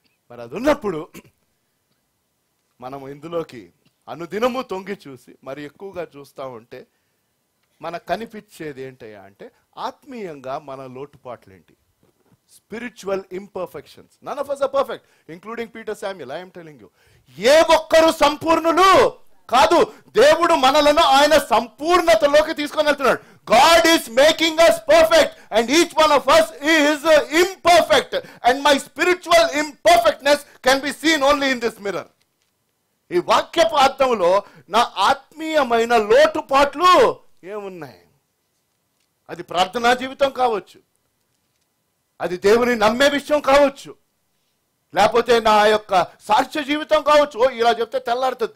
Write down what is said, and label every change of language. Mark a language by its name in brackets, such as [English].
[Telugu] మరి అది ఉన్నప్పుడు మనం ఇందులోకి అనుదినము తొంగి చూసి మరి ఎక్కువగా చూస్తూ ఉంటే మనకు కనిపించేది ఏంటయ్యా అంటే, ఆత్మీయంగా మన లోటుపాట్లేంటి, [English] Spiritual imperfections. None of us are perfect, including Peter Samuel. I am telling you, [Telugu] ఏ ఒక్కరు సంపూర్ణులు కాదు. దేవుడు మనలను ఆయన సంపూర్ణతలోకి తీసుకొని వెళ్తున్నాడు. [English] God is making us perfect and each one of us is imperfect, and my spiritual imperfectness can be seen only in this mirror. [Telugu] ఈ వాక్యపు అర్థంలో నా ఆత్మీయమైన లోటుపాట్లు ఏమున్నాయి? అది ప్రార్థనా జీవితం కావచ్చు, అది దేవుని నమ్మే విషయం కావచ్చు, లేకపోతే నా యొక్క సాక్ష్య జీవితం కావచ్చు. ఇలా చెప్తే తెల్లారుతుంది.